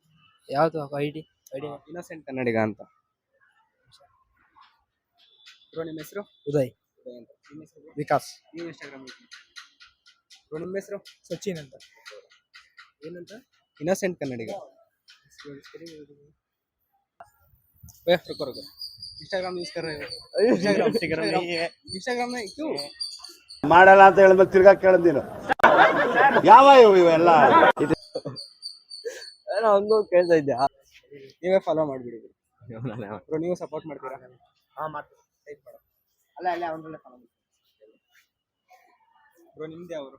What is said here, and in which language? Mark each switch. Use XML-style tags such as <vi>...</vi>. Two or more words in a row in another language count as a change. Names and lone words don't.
<kn>ಯಾವ್ದು ಐಡಿ? ಇನ್ನೋಸೆಂಟ್ ಕನ್ನಡಿಗ ಅಂತ. ಬ್ರೋ ನಿಮ್ಮ ಹೆಸರು? ಉದಯ್ ಅಂತ. ನಿಮ್ಮ ಹೆಸರು? ವಿಕಾಸ್. ನೀವು ಇನ್ಸ್ಟಾಗ್ರಾಮ್ ಯೂಸ್ ಮಾಡ್ತೀರಾ? ಬ್ರೋ ನಿಮ್ಮ ಹೆಸರು? ಸಚಿನ್ ಅಂತ. ಏನಂತ? ಇನ್ನೋಸೆಂಟ್ ಕನ್ನಡಿಗ.</kn> <hi>रुको रुको इंस्टाग्राम यूज कर रहे हो इंस्टाग्राम में क्यों</hi> <kn>ಮಾಡಲ್ಲ ಅಂತ ಹೇಳಿದ್ಮೇಲೆ ತಿರ್ಗಾ ಕೇಳದ್ ನೀನು ಯಾವ ಇವೆಲ್ಲ ಏನೋ ಹಂಗೂ ಕೇಳ್ತಾ ಇದ್ಯಾ? ನೀವೇ ಫಾಲೋ ಮಾಡ್ಬಿಡಿ ಬ್ರೋ, ನೀವು ಸಪೋರ್ಟ್ ಮಾಡ್ತೀರಾ? ಬ್ರೋ ನಿಮ್ದು ಯಾವ್ರು?</kn>